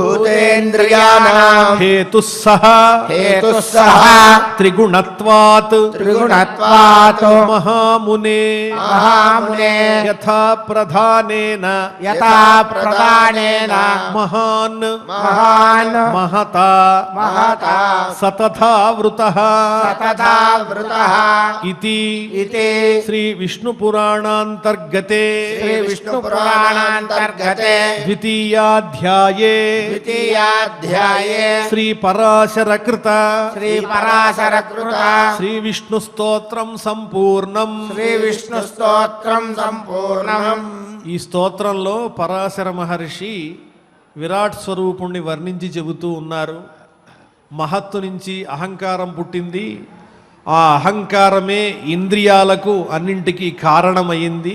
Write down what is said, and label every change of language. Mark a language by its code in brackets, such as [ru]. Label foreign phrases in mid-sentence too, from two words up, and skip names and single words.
[sa] हेतुः सः त्रिगुणत्वात् महामुने यथा प्रधानेन महान् महता सतथा वृतः इति श्री विष्णु पुराणांतर्गते द्वितीयाध्याये श्री पराशरकृत श्री विष्णु स्तोत्रं संपूर्णं [te] ఈ స్తోత్రంలో పరాశర మహర్షి విరాట్ స్వరూపుణ్ణి వర్ణించి చెబుతూ ఉన్నారు. మహత్తు నుంచి అహంకారం పుట్టింది. ఆ అహంకారమే ఇంద్రియాలకు అన్నింటికీ కారణమైంది.